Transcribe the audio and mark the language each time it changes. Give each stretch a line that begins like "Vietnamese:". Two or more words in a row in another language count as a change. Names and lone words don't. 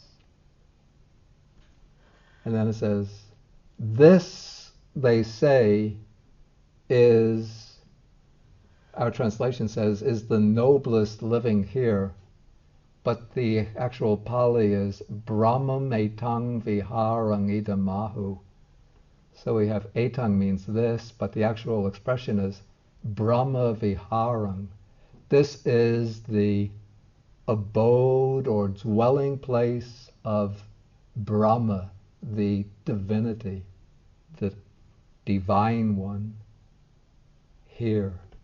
English: And then it says, this, they say, is, our translation says, is the noblest living here. But the actual Pali is
Pali: Brahmam etang viharang idamahu.
English: So we have etang means this, but the actual expression is
Pali: Brahma viharang.
English: This is the abode or dwelling place of Brahma, the divinity, the divine one, here.